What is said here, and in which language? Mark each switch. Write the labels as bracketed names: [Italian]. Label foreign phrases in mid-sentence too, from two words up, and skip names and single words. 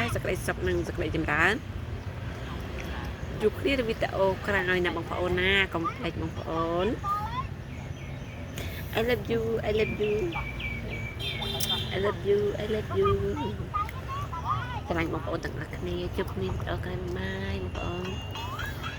[Khmer] សេចក្តីសុខនិងសេចក្តីចម្រើនជួបគ្នានៅវីដេអូក្រោយណាបងប្អូនណាកុំភ្លេចបងប្អូន [English] I love you I love you [Khmer] I love you I love you សម្រាប់បងប្អូនទាំងអស់គ្នាជួបគ្នាវីដេអូក្រោយបាយបងប្អូន